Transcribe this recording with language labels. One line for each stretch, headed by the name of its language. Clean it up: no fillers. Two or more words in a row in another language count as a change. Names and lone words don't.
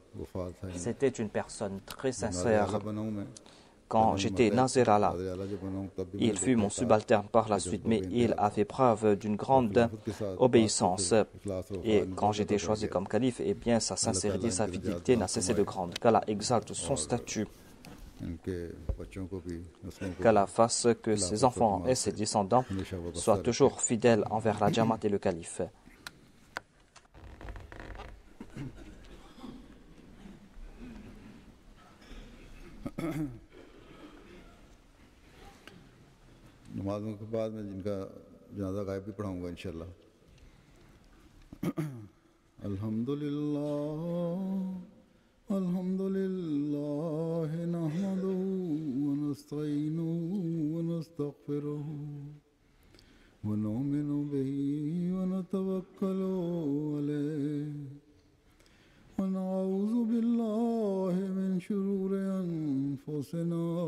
French: C'était une personne très sincère. Quand j'étais Nazir Allah, il fut mon subalterne par la suite, mais il a fait preuve d'une grande obéissance. Et quand j'étais choisi comme calife, eh bien, sa sincérité, sa fidélité n'a cessé de grande. Qu'Allah exalte son statut. Qu'Allah fasse que ses enfants et ses descendants soient toujours fidèles envers la Jamaat et le calife.
Urdu: نمازوں کے بعد میں جنکا جنازہ غائب بھی پڑھاؤں گا انشاءاللہ.
Arabic: الحمدلله نحمده و نستعينه و نستغفره و نؤمن به و نتوكل عليه و نعوذ بالله من شرور أنفسنا